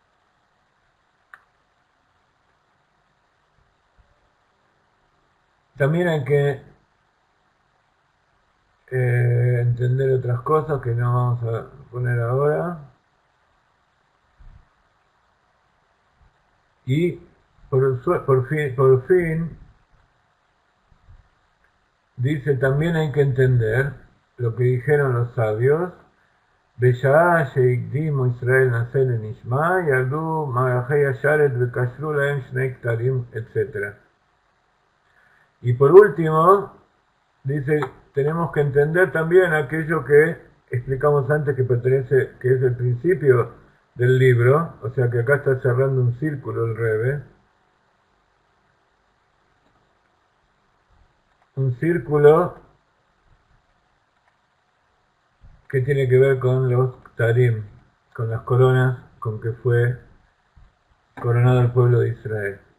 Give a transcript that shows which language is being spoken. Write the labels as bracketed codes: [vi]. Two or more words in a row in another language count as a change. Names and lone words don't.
[es] También hay que entender otras cosas que no vamos a poner ahora. Y por fin, dice, también hay que entender lo que dijeron los sabios, [he] בשעה שהקדימו ישראל נעשה לנשמע, ירדו מערכי השרת וקשרו להם שני כתרים, [es] etc. Y por último, dice, tenemos que entender también aquello que explicamos antes que que es el principio del libro, o sea que acá está cerrando un círculo el Rebbe, un círculo que tiene que ver con los Ktarim, con las coronas con que fue coronado el pueblo de Israel.